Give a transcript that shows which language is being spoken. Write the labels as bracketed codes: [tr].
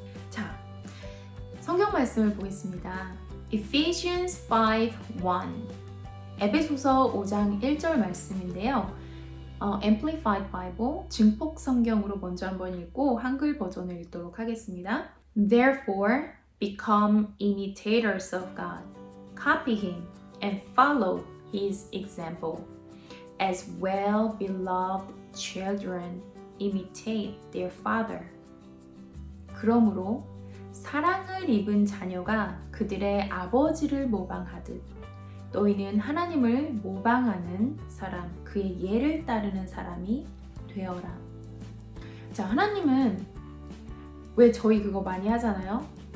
[ko] 자, 성경 말씀을 보겠습니다. Ephesians 5:1 에베소서 5장 1절 말씀인데요. Amplified Bible 증폭 성경으로 먼저 한번 읽고 한글 버전을 읽도록 하겠습니다. [en] Therefore, become imitators of God, copy Him, and follow His example. As well-beloved children, imitate their father. [ko] 그러므로 사랑을 입은 자녀가 그들의 아버지를 모방하듯 너희는 하나님을 모방하는 사람, 그의 예를 따르는 사람이 되어라. 자, 하나님은 왜 저희 그거 많이 하잖아요?